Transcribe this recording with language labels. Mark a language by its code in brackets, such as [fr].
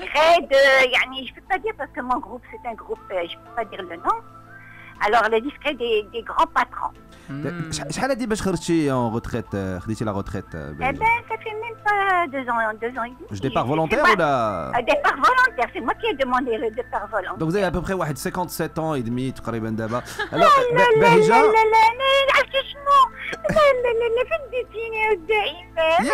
[fr] discrets je ne peux pas dire parce que mon groupe, c'est un groupe, je ne peux pas dire le nom. Alors, les discrets des grands patrons. [ar] شحال هادي باش خرجتي [fr] en retraite [ar] خديتي [fr] la retraite Eh ben, ça fait même pas 2 ans et demi. Je départ volontaire ou là? Un départ volontaire, c'est moi qui ai demandé le départ volontaire. Donc vous avez à peu près 57 ans et demi [ar] تقريبا دابا. [fr] Alors [ar] لا بهيجة عرفتي شنو؟ لا فديتيني دائما.